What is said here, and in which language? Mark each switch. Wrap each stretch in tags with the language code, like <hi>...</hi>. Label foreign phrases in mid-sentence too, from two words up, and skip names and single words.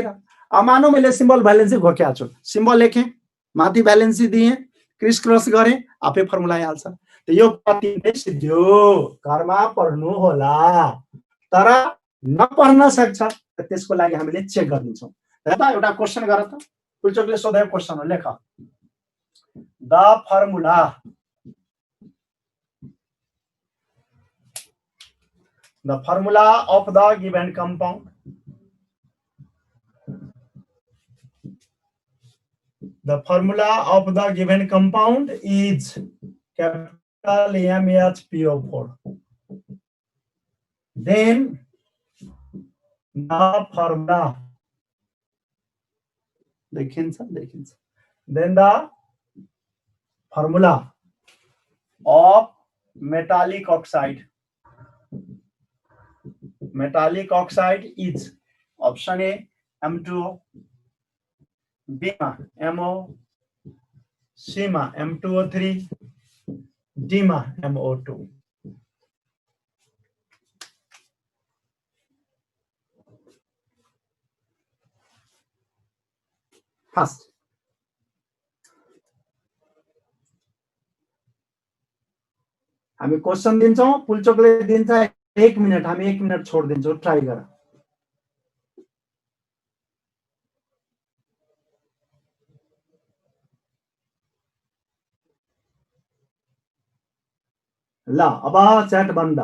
<ne>अब मानौ मैले</ne> <en>symbol valency</en> <ne>घोकेको छु, सिम्बल लेखेँ, माथि भ्यालेन्सी दिएँ,</ne> <en>criss cross</en> <ne>गरेँ, आफै फर्मुला आइहाल्छ। त यो तिमीले सिद्धियो, घरमा पढ्नु होला। तर नपढ्न सक्छ त्यसको लागि हामीले चेक गरिदिन्छौँ। हेर त एउटा क्वेसन गर त, पुल्चोकले सोधेको क्वेसन हो, लेख</ne> <en>the formula of the given compound, the formula of the given compound is capital MHPO4. Then the formula, then the formula of metallic oxide is option A M2O, B ma MO, C ma M2O3, D ma MO2. First,</en> <ne>हामी क्वेसन दिन्छौँ, पुल्चोकले दिन्छ 1 मिनट, हामी 1 मिनट छोड दिन्छौँ, ट्राई गर। ल अब च्याट बन्द।</ne>